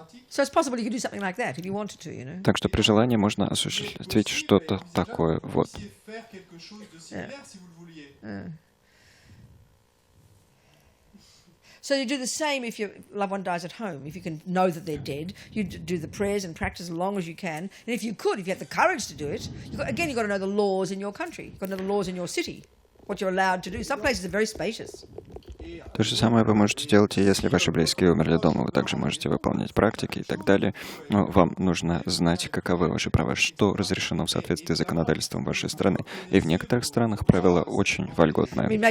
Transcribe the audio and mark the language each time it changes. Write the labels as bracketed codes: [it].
[en] So it's possible you could do something like that if you wanted to, you know. [ru] Так что при желании можно осуществить что-то такое. Вот. [fr] Faire quelque chose de similaire si vous le vouliez. [en] So you do the same if your loved one dies at home. If you can know that they're dead, you do the prayers and practice as long as you can. And if you have the courage to do it, you've got to know the laws in your country. You've got to know the laws in your city, what you're allowed to do. Some places are very spacious. [ru] То же самое вы можете делать, и если ваши близкие умерли дома, вы также можете выполнять практики и так далее. Но вам нужно знать, каковы ваши права, что разрешено в соответствии с законодательством вашей страны. И в некоторых странах правила очень вольготные.